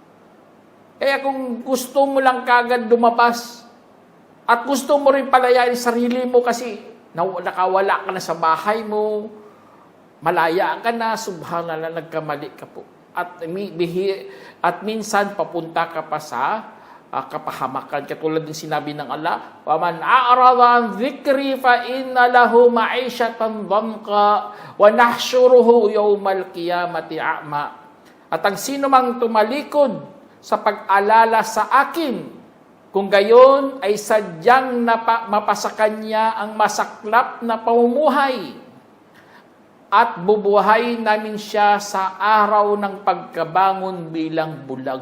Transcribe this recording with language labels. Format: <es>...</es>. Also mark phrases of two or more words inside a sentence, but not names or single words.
<tl>Kaya kung gusto mo lang kagad lumabas at gusto mo rin palayain sarili mo kasi nakawala ka na sa bahay mo, malaya ka na, subhanallah, nagkamali ka po. At minsan papunta ka pa sa kapahamakan. Katulad ng sinabi ng Allah,</tl> <ar>وَمَنْ أَعْرَضَ عَنْ ذِكْرِي فَإِنَّ لَهُ مَعِيشَةً ضَنْكًا وَنَحْشُرُهُ يَوْمَ الْقِيَامَةِ أَعْمَى.</ar> <tl>At ang sino mang tumalikod sa pag-alala sa akin, kung gayon ay sadyang mapasakan niya ang masaklap na pamumuhay at bubuhay namin siya sa araw ng pagkabangon bilang bulag.</tl>